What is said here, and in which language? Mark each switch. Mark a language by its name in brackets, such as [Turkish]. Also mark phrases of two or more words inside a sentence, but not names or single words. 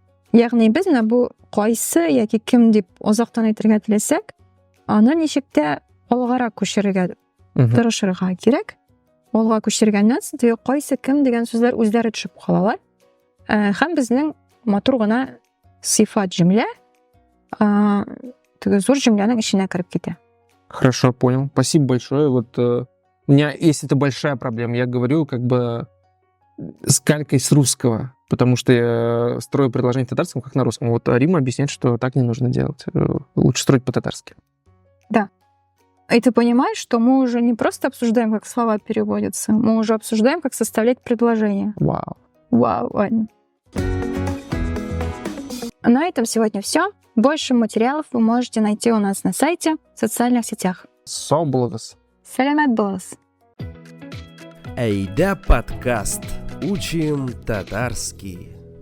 [Tatar] Ягъни без менә бу кайсы яки кем дип азактан әйтергә теләсәк, аны ничек тә алгарак күчерергә тырышырга кирәк. Алга күчергәннән соң теге кайсы кем дигән сүзләр үзләре төшеп калалар. Һәм безнең матур гына сифат җөмлә теге зур җөмләнең эченә кереп китә. [Russian] Хорошо, понял. Спасибо большое. Вот у меня есть эта большая проблема. Я говорю как бы с калькой с русского, потому что я строю предложение в татарском, как на русском. Вот Рима объясняет, что так не нужно делать. Лучше строить по-татарски. Да. И ты понимаешь, что мы уже не просто обсуждаем, как слова переводятся, мы уже обсуждаем, как составлять предложения. Вау. Вау, Ваня. На этом сегодня все. Больше материалов вы можете найти у нас на сайте, в социальных сетях. [Tatar] Сау булыгыз. Сәләмәт булыгыз. Әйдә подкаст. [Russian] Учим татарский.